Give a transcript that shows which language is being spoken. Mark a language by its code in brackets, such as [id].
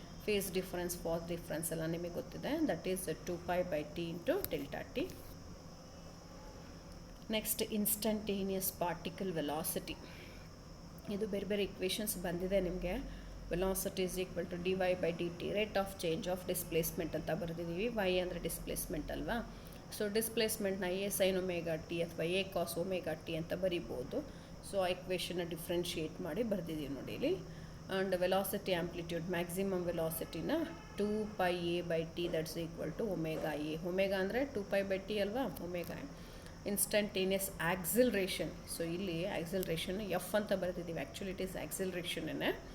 [kn] Face difference, ಫಾಸ್ difference ಎಲ್ಲ ನಿಮಗೆ ಗೊತ್ತಿದೆ. [en] That is 2π/t into delta t. [kn] Next instantaneous particle velocity. ಇದು ಬೇರೆ ಬೇರೆ ಇಕ್ವೇಷನ್ಸ್ ಬಂದಿದೆ ನಿಮಗೆ. [en] velocity is equal to dy/dt, rate of change of displacement [kn] ಅಂತ ಬರೆದಿದ್ದೀವಿ. y ಅಂದರೆ ಡಿಸ್ಪ್ಲೇಸ್ಮೆಂಟ್ ಅಲ್ವಾ. ಸೊ ಡಿಸ್ಪ್ಲೇಸ್ಮೆಂಟ್ನ a sin ωt ಅಥವಾ a cos ωt ಅಂತ ಬರಿಬೋದು. ಸೊ ಆ ಇಕ್ವೇಷನ್ನ ಡಿಫ್ರೆನ್ಷಿಯೇಟ್ ಮಾಡಿ ಬರೆದಿದ್ದೀವಿ ನೋಡಿ ಇಲ್ಲಿ. And velocity amplitude, maximum ವೆಲಾಸಿಟಿನ 2πa/t [en] That's equal to ωa. [kn] Omega ಅಂದರೆ 2π/t ಅಲ್ವಾ, ಒಮೆಗಾ. Instantaneous acceleration. ಸೊ ಇಲ್ಲಿ ಆಕ್ಸಿಲರೇಷನ್ ಎಫ್ ಅಂತ ಬರೆದಿದ್ದೀವಿ. [en] actually it is [kn] ಆಕ್ಸಿಲರೇಷನ್ನೇ.